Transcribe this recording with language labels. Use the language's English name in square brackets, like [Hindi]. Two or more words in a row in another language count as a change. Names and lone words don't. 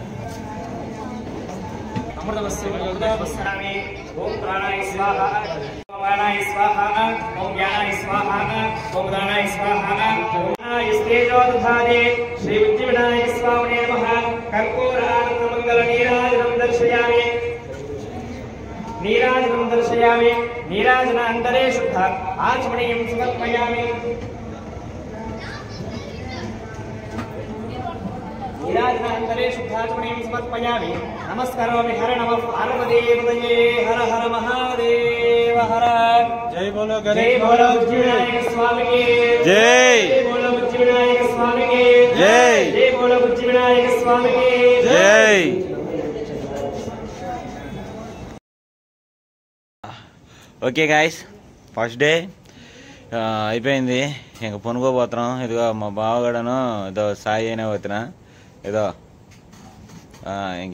[Sanskrit] ఓం ప్రాణాయ స్వాహా, ఓం ప్రాణాయ స్వాహా, ఓం జ్ఞానాయ స్వాహా, ఓం దానాయ స్వాహా. శ్రీ బుజ్జి వినాయక స్వామినే నమః. కర్పూరానంద మంగళ నీరాజనం దర్శయామి. నీరాజనం దర్శయామి. नीराजनान्तरे शुद्ध आचमनीयं समर्पयामि नीराजनान्तरे शुद्धाचमनीयं समर्पयामि नमस्करोमि हर नमः पार्वतीपतये हर हर महादेव हर [Hindi] जय बोलो जय बोलो बुद्धिविनायक स्वामी की जय बोलो बुद्धिविनायक स्वामी की जय जय बोलो बुद्धिविनायक स्वामी की [Telugu] जय [English] okay guys first day [Telugu] అయిపోయింది ఇంక పొనుకోబోతున్నాం ఇదిగో మా బావగడను ఏదో సాయి అయినా పోతున్నా ఏదో ఇంక